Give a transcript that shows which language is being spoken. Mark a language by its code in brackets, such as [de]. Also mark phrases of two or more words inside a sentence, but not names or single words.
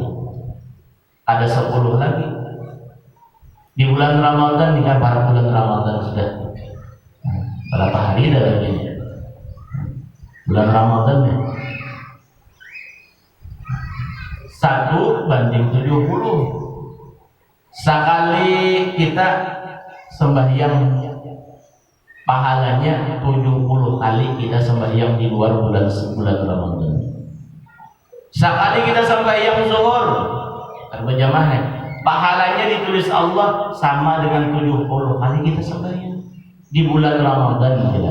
[id] Ada 10 lagi di bulan Ramadan dengan para bulan Ramadan sudah berapa hari dalamnya? Bulan Ramadan 1/70. Sekali kita sembahyang pahalanya 70 kali kita sembahyang di luar bulan Ramadan. Sekali kita sembahyang zuhur berjamaah, pahalanya ditulis Allah sama dengan 70 kali kita sembahyang di bulan Ramadan.